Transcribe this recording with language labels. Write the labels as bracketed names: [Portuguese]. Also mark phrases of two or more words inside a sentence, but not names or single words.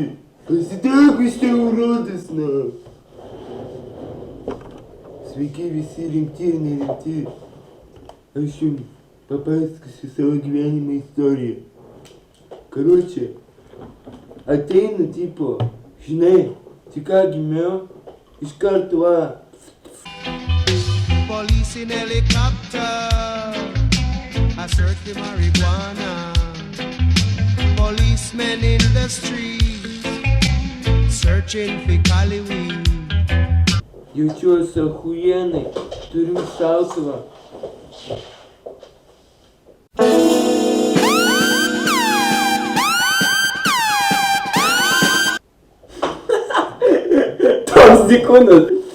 [Lithuanian] Pasitekusi urodas, Sveiki visi rimti ir nerimti. Aš jums papasakosiu savo gyvenimo istoriją. Karočią, ateinu tipo, žinai, tik ką gimiau, iš karto va. [English] Police in helicopter, I search for marijuana. Policemen in the streets, searching for Cali weed. [Lithuanian] Jaučiuosi achujienai, turiu šautuvą. Toks dykūnas.